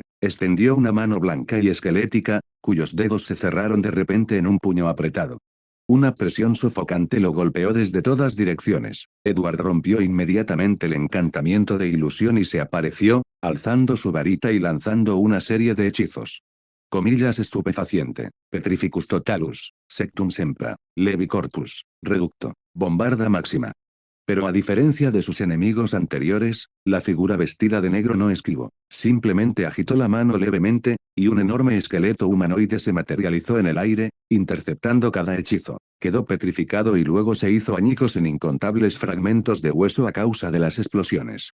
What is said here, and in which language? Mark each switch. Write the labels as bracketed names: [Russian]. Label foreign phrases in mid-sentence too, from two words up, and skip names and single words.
[Spanish] Extendió una mano blanca y esquelética, cuyos dedos se cerraron de repente en un puño apretado. Una presión sofocante lo golpeó desde todas direcciones. Edward rompió inmediatamente el encantamiento de ilusión y se apareció, alzando su varita y lanzando una serie de hechizos. Comillas estupefaciente, Petrificus totalus, Sectum sempra, Levi corpus, Reducto, Bombarda máxima. Pero a diferencia de sus enemigos anteriores, la figura vestida de negro no esquivó, simplemente agitó la mano levemente, y un enorme esqueleto humanoide se materializó en el aire, interceptando cada hechizo. Quedó petrificado y luego se hizo añicos en incontables fragmentos de hueso a causa de las explosiones.